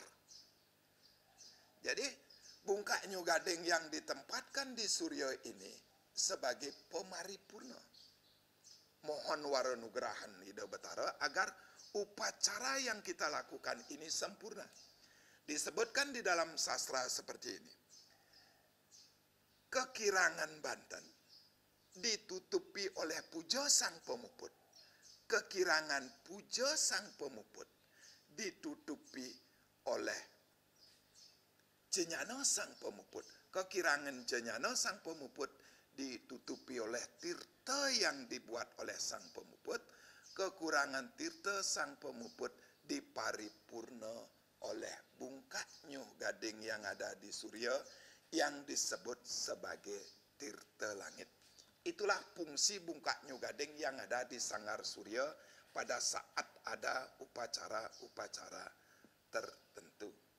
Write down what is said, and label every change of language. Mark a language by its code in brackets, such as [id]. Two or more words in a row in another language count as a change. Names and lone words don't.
[id] Jadi [ban] Bungkak Nyuh Gading [id] yang ditempatkan di Surya ini sebagai pemaripurna. Mohon waronugrahan Ida Betara agar upacara yang kita lakukan ini sempurna. Disebutkan di dalam sastra seperti ini. Kekirangan Banten ditutupi oleh puja sang pemuput. Kekirangan puja sang pemuput ditutupi oleh Cenyana sang pemuput. Kekirangan Cenyana sang pemuput ditutupi oleh tirta yang dibuat oleh sang pemuput. Kekurangan tirta sang pemuput diparipurna oleh [ban] Bungkak Nyuh Gading [id] yang ada di Surya yang disebut sebagai tirta langit. Itulah fungsi [ban] Bungkak Nyuh Gading [id] yang ada di Sanggar Surya pada saat ada upacara-upacara tertentu.